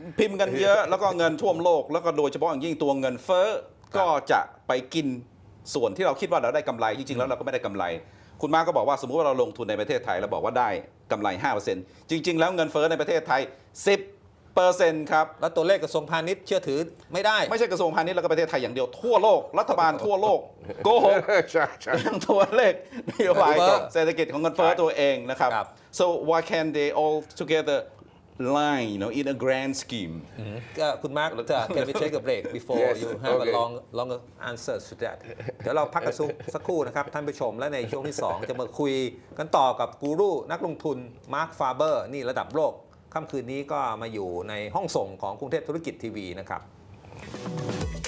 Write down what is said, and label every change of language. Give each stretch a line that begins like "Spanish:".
Thai: พิมพ์กันเยอะแล้วก็เงินท่วมโลก แล้วก็โดยเฉพาะอย่างยิ่งตัวเงินเฟ้อก็จะไปกินส่วนที่เราคิดว่าเราได้กำไรจริงๆแล้วเราก็ไม่ได้กำไร คุณมาร์คก็บอกว่าสมมุติว่าเราลงทุนในประเทศไทยเราบอกว่าได้กำไร 5% จริง ๆ แล้วเงินเฟ้อในประเทศไทย 10% ครับ แล้วตัวเลขกระทรวงพาณิชย์เชื่อถือไม่ได้ ไม่ใช่กระทรวงพาณิชย์แล้วก็ประเทศไทยอย่างเดียวทั่วโลกรัฐบาลทั่วโลกโกหก ใช่ใช่ เรื่องตัวเลขนโยบายเศรษฐกิจของเงินเฟ้อตัวเองนะครับ ครับ
English: so why can't they all together line in a grand scheme
Thai: ก็คุณมาร์ค
English: can we take a break before Yes, you have a okay. longer answer to that
Thai: เดี๋ยวเราพักกันสักครู่นะครับท่านผู้ชมและในช่วงที่ 2 จะมาคุยกันต่อกับกูรูนักลงทุนมาร์คฟาเบอร์นี่ระดับโลกค่ำคืนนี้ก็มาอยู่ในห้องส่งของกรุงเทพธุรกิจทีวีนะครับ